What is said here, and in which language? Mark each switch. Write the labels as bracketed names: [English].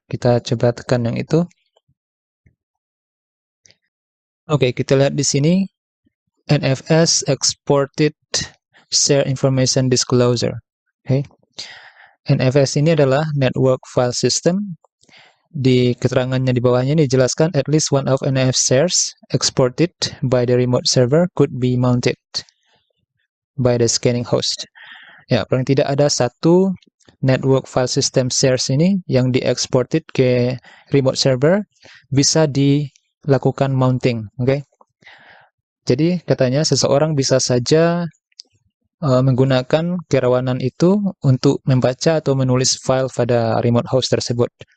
[Indonesian] Kita coba tekan yang itu. Oke, kita lihat di sini NFS, Exported Share Information Disclosure. Oke. NFS ini adalah Network File System. Di keterangannya di bawahnya ini dijelaskan [English] at least one of NFS shares exported by the remote server could be mounted by the scanning host. [Indonesian] Ya, paling tidak ada satu network file system shares ini yang dieksported ke remote server bisa dilakukan mounting. Oke. Jadi katanya seseorang bisa saja menggunakan kerawanan itu untuk membaca atau menulis file pada remote host tersebut.